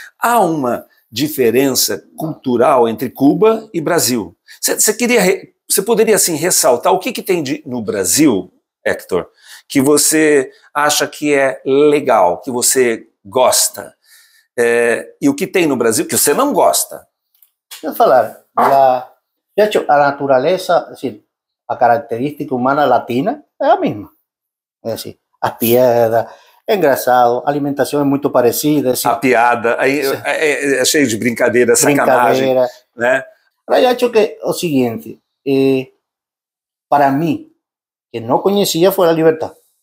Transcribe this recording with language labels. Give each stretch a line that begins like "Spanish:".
Portuguese: Há uma diferença cultural entre Cuba e Brasil. Você poderia assim ressaltar o que tem no Brasil, Hector, que você acha que é legal, que você gosta, e o que tem no Brasil que você não gosta?
Spanish: Quiero falar, de hecho, a naturaleza, es decir, a característica humana latina es la misma. Es decir,
Portuguese: as piadas, engraçado, a alimentação é muito parecida.
Spanish: Decir,
Portuguese: a piada, aí é cheio de brincadeira, sacanagem. Né?
Spanish: Pero yo
Portuguese: acho que o seguinte, para mí, que não conhecia foi a liberdade.